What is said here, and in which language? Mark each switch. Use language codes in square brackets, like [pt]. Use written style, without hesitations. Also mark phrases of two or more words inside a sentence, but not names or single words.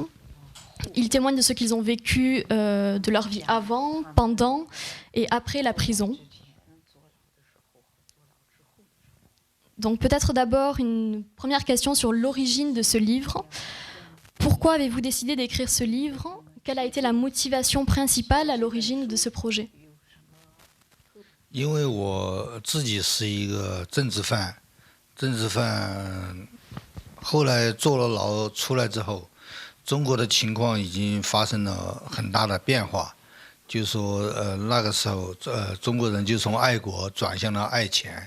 [fr] Ils témoignent de ce qu'ils ont vécu de leur vie avant, pendant et après la prison. Donc peut-être d'abord une première question sur l'origine de ce livre. Pourquoi avez-vous décidé d'écrire ce livre ? Quelle a été la motivation principale à l'origine de ce projet ? [zh] 因为我自己是一个政治犯，后来坐了牢出来之后，中国的情况已经发生了很大的变化。就说那个时候中国人就从爱国转向了爱钱。